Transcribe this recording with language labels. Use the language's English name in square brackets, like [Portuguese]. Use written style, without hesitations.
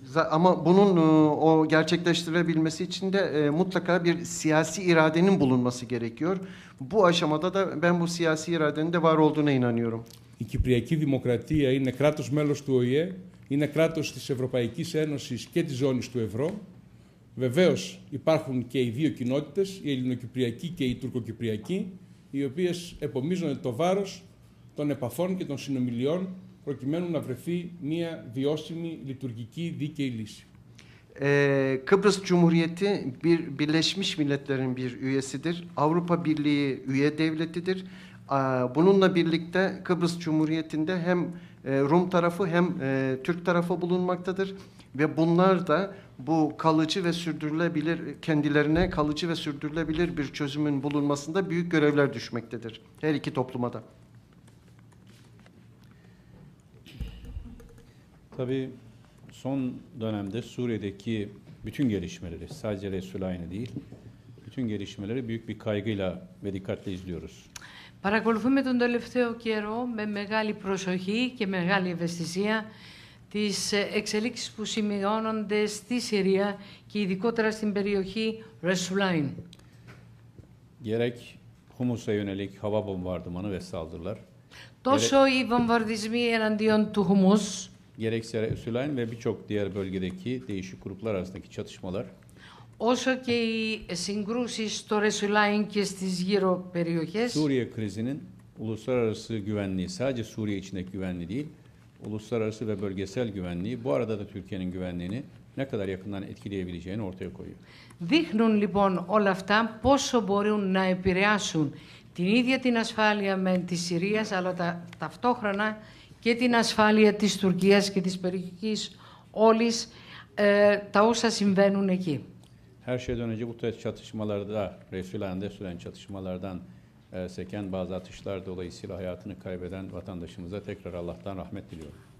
[Turkish] Ama bunun o gerçekleştirebilmesi için de mutlaka bir siyasi iradenin bulunması gerekiyor. Bu aşamada da ben bu siyasi iradenin de var olduğuna inanıyorum. [Greek] Η Κυπριακή Δημοκρατία είναι κράτος μέλος του ΟΗΕ, είναι κράτος της Ευρωπαϊκής Ένωσης και της ζώνης του ευρώ. Βεβαίως υπάρχουν και οι δύο κοινότητες, η Ελληνοκυπριακή και η Τουρκοκυπριακή, οι οποίες επομίζονται το βάρος των επαφών και των συνομιλιών προκειμένου να βρεθεί μια βιώσιμη, λειτουργική, δίκαιη λύση. [Turkish] Kıbrıs Cumhuriyeti Birleşmiş Milletler'in bir üyesidir. Avrupa Birliği üye devletidir. Bununla birlikte Kıbrıs Cumhuriyeti'nde hem Rum tarafı hem Türk tarafı bulunmaktadır. Ve bunlar da bu kalıcı ve sürdürülebilir, kendilerine kalıcı ve sürdürülebilir bir çözümün bulunmasında büyük görevler düşmektedir. Her iki topluma da. Tabii son dönemde Suriye'deki bütün gelişmeleri, sadece Resulayn'ı değil, bütün gelişmeleri büyük bir kaygıyla ve dikkatle izliyoruz. [Greek] Παρακολουθούμε τον τελευταίο καιρό με μεγάλη προσοχή και μεγάλη ευαισθησία τις εξελίξεις που σημειώνονται στη Συρία και ειδικότερα στην περιοχή Resulayn. [Turkish] Gerek Humus'a yönelik hava bombardımanı ve saldırılar, [Greek] Τόσο οι βομβαρδισμοί εναντίον του Χουμούς, [Turkish] gerekse Resulayn ve birçok diğer bölgedeki değişik gruplar arasındaki çatışmalar, [Greek] όσο και οι συγκρούσεις στο Resulayn και στις γύρω περιοχές, [Turkish] Suriye krizinin uluslararası güvenliği, sadece Suriye içindeki güvenliği değil, uluslararası ve bölgesel güvenliği, bu arada da Türkiye'nin güvenliğini ne kadar yakından etkileyebileceğini ortaya koyuyor. [Greek] δείχνουν λοιπόν όλα αυτά πόσο μπορούν να επηρεάσουν την ίδια την ασφάλεια με της Συρίας, αλλά ταυτόχρονα και την ασφάλεια της Τουρκίας και της περιοχής όλης, τα όσα συμβαίνουν εκεί. [Turkish] Her şeyden önce bu tür çatışmalarda, Resulayn'da süren çatışmalardan seken bazı atışlar dolayısıyla hayatını kaybeden vatandaşımıza tekrar Allah'tan rahmet diliyorum.